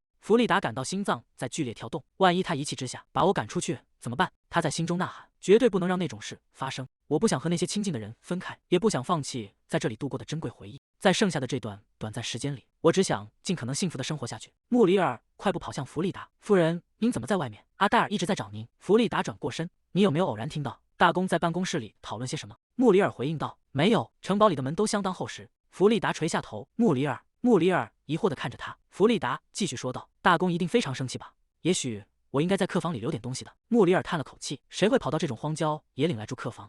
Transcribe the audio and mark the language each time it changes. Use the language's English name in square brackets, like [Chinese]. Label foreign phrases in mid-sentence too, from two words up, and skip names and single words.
[Chinese] 弗利達感到心臟在劇烈跳動，萬一他一氣之下把我趕出去怎麼辦？他在心中吶喊，絕對不能讓那種事發生。我不想和那些親近的人分開，也不想放棄在這裡度過的珍貴回憶。在剩下的這段短暫時間裡，我只想盡可能幸福地生活下去。穆里爾快步跑向弗利達。夫人，您怎麼在外面？阿黛尔一直在找您。弗利達轉過身，你有沒有偶然聽到大公在辦公室裡討論些什麼？穆里爾回應道，沒有，城堡裡的門都相當厚實。弗利達垂下頭。穆里爾疑惑地看着他。弗利達繼續說道，大公一定非常生氣吧？也許我應該在客房裡留點東西的。穆里爾嘆了口氣，誰會跑到這種荒郊野嶺來住客房？